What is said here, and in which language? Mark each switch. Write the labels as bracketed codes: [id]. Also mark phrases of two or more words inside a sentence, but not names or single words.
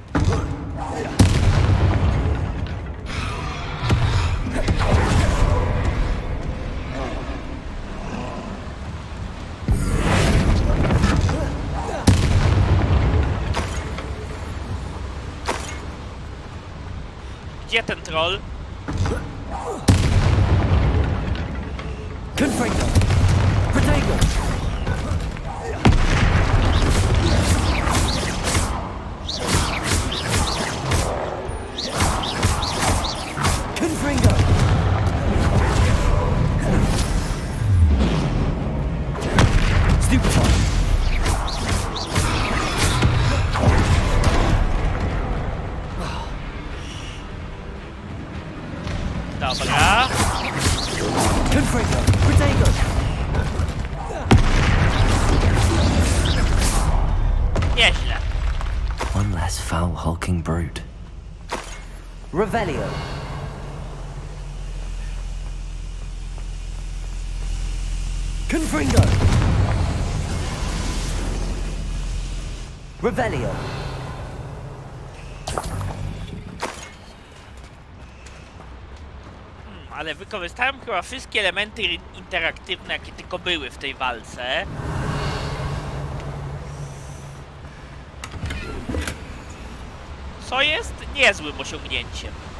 [pl] Gdzie ten troll? [la] Confringo! Protego! Confringo! Stupefy! [pl] Dobra. [la] Confringo! Protego! [pl] Nieźle. [en] One less foul, hulking brute. [la] Revelio! Confringo! Revelio! [pl] Ale wykorzystałem chyba wszystkie elementy interaktywne, jakie tylko były w tej walce. Co jest niezłym osiągnięciem.